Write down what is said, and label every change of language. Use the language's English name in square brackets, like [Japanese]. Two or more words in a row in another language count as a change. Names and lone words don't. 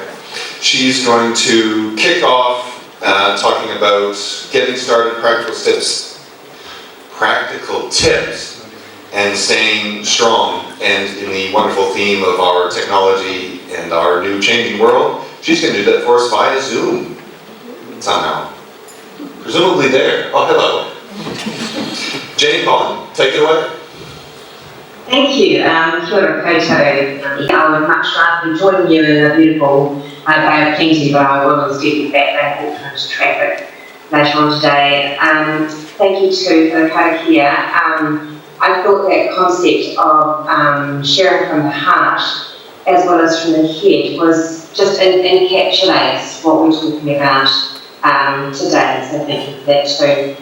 [English] She's going to kick off talking about getting started, practical tips, and staying strong, and in the wonderful theme of our technology and our new changing world, she's going to do that for us via Zoom somehow. Presumably there. Oh, hello. Jane Bond, take it away. Thank you. [Māori] Kia ora koutou. [English] I would much rather be joining you in the beautiful Bay of Plenty, but I will instead be back in Auckland traffic later on today. Thank you too for the karakia. I thought that concept of sharing from the heart as well as from the head was just encapsulates what we're talking about today, so thank you for that too.